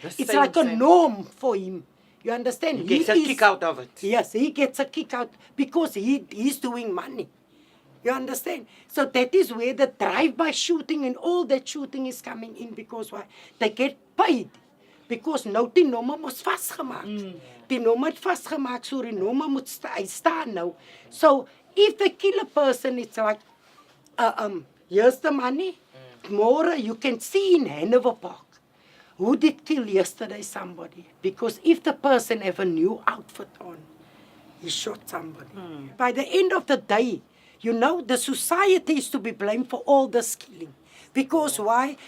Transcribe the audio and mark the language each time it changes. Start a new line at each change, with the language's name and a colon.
English: It's like a norm for him. You understand? He gets a kick out of it. Yes, he gets a kick out because he's doing money. You understand? So that is where the drive-by shooting and all that shooting is coming in because why? They get paid. Because
Afrikaans: nou die nommer mos vasgemaak. Die nommer het vasgemaak, so die nommer moet hy staan nou.
English: So if they kill a person, it's like, here's the money. Tomorrow you can see in Hanover Park who did kill yesterday somebody. Because if the person have a new outfit on, he shot somebody. By the end of the day, you know, the society is to be blamed for all this killing. Because why?